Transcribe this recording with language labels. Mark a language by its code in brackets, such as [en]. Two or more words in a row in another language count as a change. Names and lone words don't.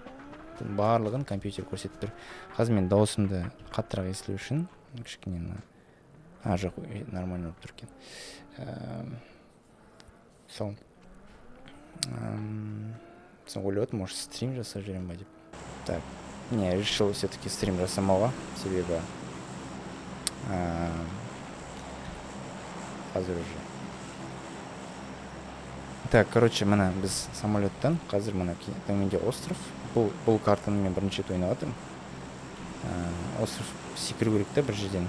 [kk] Барлығын компьютер көрсетіп тұр. Қазір мен дауысымды қаттырақ естілу үшін кішкене жоқ, нормально болып тұр екен. Сол. Соң ойлап, может, стрим жасап жүрем ба деп. [ru] Так, не, решил все-таки [kk] стрим жасамауға, себебі қазір уже. [ru] Так, короче, [kk] мына біз самолеттан, қазір мына төменде остров. Бұл картаны мен бірінші рет ойнап жатырмын. Остров секіру керек та бір жерден.